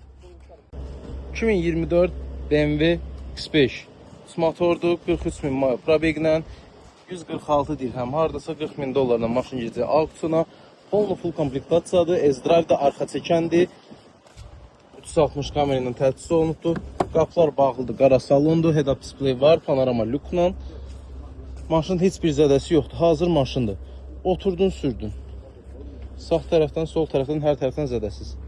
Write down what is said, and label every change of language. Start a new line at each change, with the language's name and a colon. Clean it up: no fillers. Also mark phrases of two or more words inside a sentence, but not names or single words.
Azerbaijani: 2024 BMW X5 motordur, 43.000 maya probeglə, 146 dirhəm, hardasa 40.000 dollarla maşın gecə auksyona. Polnu full komplektasiyadır, S-Drive də arxa çəkəndir. 360 kamera ilə təchiz olunubdur. Qapılar bağlıdır, qara salondur,
English: head-up display
Azerbaijani: var, panorama lüklə. Maşının heç bir zədəsi yoxdur, hazır maşındır. Oturdun, sürdün. Sağ tərəfdən, sol tərəfdən, hər tərəfdən zədəsiz.